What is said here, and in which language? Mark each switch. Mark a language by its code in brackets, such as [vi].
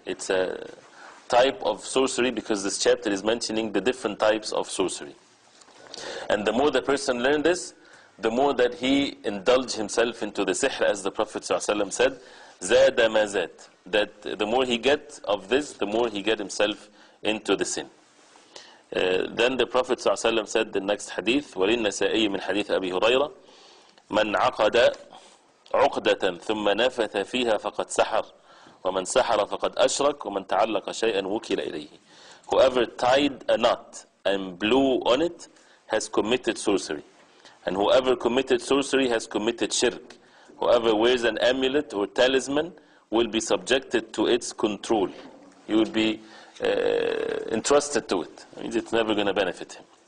[en] It's a type of sorcery, because this chapter is mentioning the different types of sorcery. And the more the person learned this, the more that he indulged himself into the sihr, as the Prophet ﷺ said, [ar] zada ma zad, [en] that the more he gets of this, the more he gets himself into the sin. Then the Prophet ﷺ said the next hadith, [ar] وَلِلنَّسَائِيِّ مِنْ حَدِيثِ أَبِي هُرَيْرَةَ مَنْ عَقَدَ عُقْدَةً ثُمَّ نَفَثَ فِيهَا فَقَدْ سَحَرَ وَمَنْ سَحَرَ فَقَدْ أَشْرَكَ وَمَنْ تَعَلَّقَ شَيْئًا وُكِلَ إِلَيْهِ. [en] Whoever tied a knot and blew on it has committed sorcery. And whoever committed sorcery has committed shirk. Whoever wears an amulet or talisman will be subjected to its control. He will be entrusted to it. It means it's never going to benefit him.